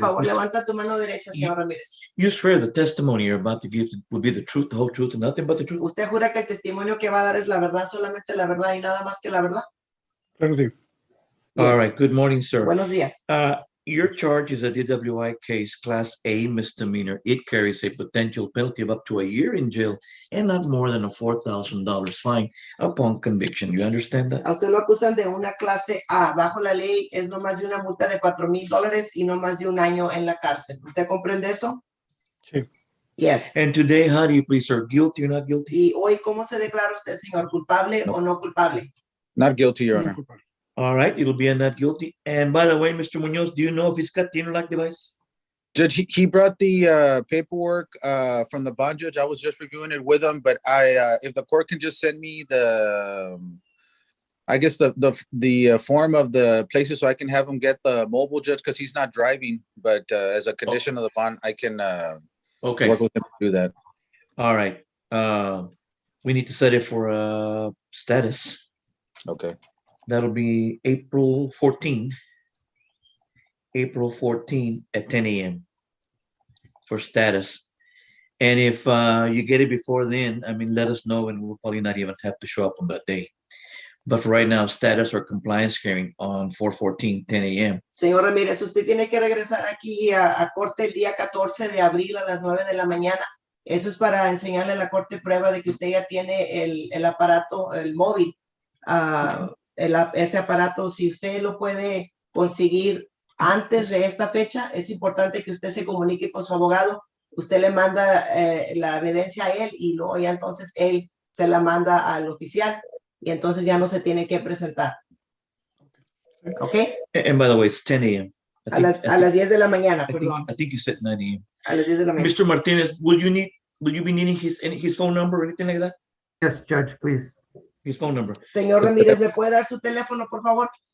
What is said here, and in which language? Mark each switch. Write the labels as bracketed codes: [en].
[es] Por favor, levanta tu mano derecha, señor Ramírez. [en] You swear the testimony you're about to give will be the truth, the whole truth, and nothing but the truth? [es] ¿Usted jura que el testimonio que va a dar es la verdad, solamente la verdad y nada más que la verdad? Claro, sí. [en] All right, good morning, sir. [es] Buenos días. [en] Your charge is a DWI case, Class A misdemeanor. It carries a potential penalty of up to a year in jail and not more than a $4,000 fine upon conviction. You understand that? [es] A usted lo acusan de una clase A. Bajo la ley es no más de una multa de $4,000 y no más de un año en la cárcel. ¿Usted comprende eso? Sí. [en] Yes. And today, how do you plead, sir? Guilty or not guilty? [es] Y hoy, ¿cómo se declara usted, señor, culpable o no culpable? [en] Not guilty, Your Honor. All right, it'll be a not guilty. And by the way, Mr. Munoz, do you know if he's got the interlock device? Judge, he brought the paperwork from the bond judge. I was just reviewing it with him, but if the court can just send me the form of the places so I can have him get the mobile, judge, because he's not driving. But as a condition of the bond, I can work with him to do that. All right. We need to set it for status. Okay. That'll be April 14 at 10 a.m. for status. And if you get it before then, I mean, let us know and we'll probably not even have to show up on that day. But for right now, status or compliance hearing on 4/14, 10 a.m. [es] Señor Ramírez, usted tiene que regresar aquí a corte el día 14 de abril a las 9 de la mañana. Eso es para enseñarle a la corte prueba de que usted ya tiene el aparato, el móvil. Ese aparato, si usted lo puede conseguir antes de esta fecha, es importante que usted se comunique con su abogado. Usted le manda la evidencia a él y luego ya entonces él se la manda al oficial y entonces ya no se tiene que presentar. ¿Ok? [en] And by the way, it's 10 a.m. [es] A las 10 de la mañana, perdón. [en] I think you said 9 a.m. [es] A las 10 de la mañana. [en] Mr. Martinez, will you be needing his phone number or anything like that? Yes, Judge, please. His phone number. [es] Señor Ramírez, ¿me puede dar su teléfono, por favor?